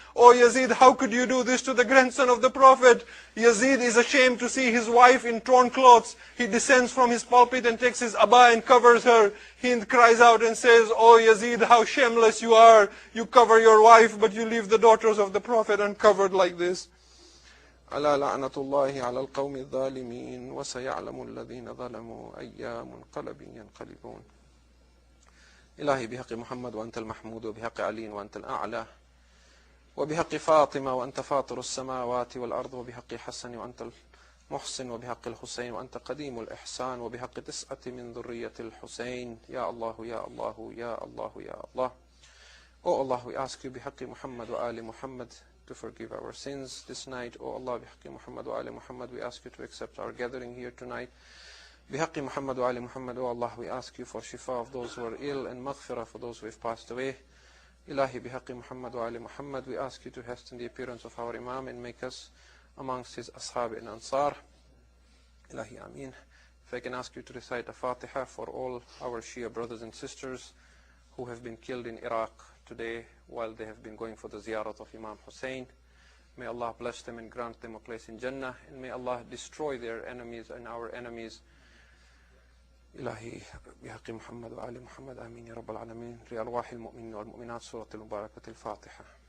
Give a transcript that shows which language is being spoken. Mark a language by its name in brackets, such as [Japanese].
[English] Oh Yazid, how could you do this to the grandson of the Prophet?" Yazid is ashamed to see his wife in torn clothes. He descends from his pulpit and takes his abba and covers her. Hind cries out and says, "Oh Yazid, how shameless you are. You cover your wife, but you leave the daughters of the Prophet uncovered like this." [Arabic] ألا لعنة الله على القوم الظالمين وسيعلم الذين ظلموا أي منقلب ينقلبون. إلهي بحق محمد وأنت المحمود وبحق علي وأنت الأعلى وبحق فاطمة وأنت فاطر السماوات والأرض وبحق حسن وأنت المحسن وبحق الحسين وأنت قديم الإحسان وبحق 9 من ذرية الحسين. يا الله يا الله يا الله يا الله. [English] Oh Allah, we ask you [Arabic] بحق محمد وآل محمد [English] to forgive our sins this night. Oh Allah, [Arabic] بحق محمد وآل محمد, [English] we ask you to accept our gathering here tonight. [Arabic] بحق محمد وآل محمد, [English] oh Allah, we ask you for shifa of those who are ill and maghfirah for those who have passed away. [Arabic] Ilahi bihaqi Muhammad wa ali Muhammad, [English] we ask you to hasten the appearance of our Imam and make us amongst his ashab and ansar. [Arabic] Ilahi ameen. [English] If I can ask you to recite a Fatiha for all our Shia brothers and sisters who have been killed in Iraq today while they have been going for the ziyarat of Imam Hussein. May Allah bless them and grant them a place in Jannah, and may Allah destroy their enemies and our enemies. [Arabic] إلهي بحق محمد وآل محمد آمين يا رب العالمين. لأرواح المؤمنين والمؤمنات سورة المباركة الفاتحة.